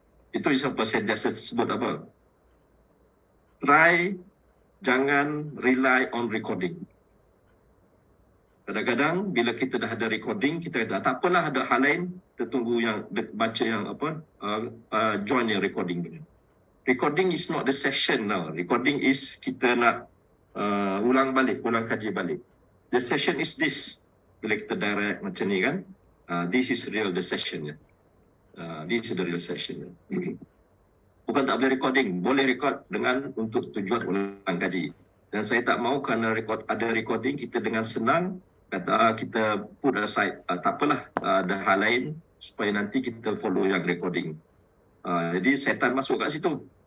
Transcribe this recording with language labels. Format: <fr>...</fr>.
<ms>Itu siapa saya biasa sebut apa?</ms> <en>Try,</en> <ms>jangan</ms> <en>rely on recording.</en> <ms>Kadang-kadang bila kita dah ada recording, kita kata tak apalah, ada hal lain, kita tunggu yang baca yang apa, join yang recording ni.</ms> <en>Recording is not the session now. Recording is</en> <ms>kita nak ulang kaji balik.</ms> <en>The session is this.</en> <ms>Bila kita direct macam ni kan,</ms> <en>this is real the session. This is the real session.</en> <ms>Bukan tak boleh recording, boleh record dengan untuk tujuan ulang kaji. Dan saya tak mahu kerana ada recording, kita dengan senang kata kita put aside, tak apalah, ada hal lain supaya nanti kita follow yang recording. Jadi setan masuk kat situ.</ms>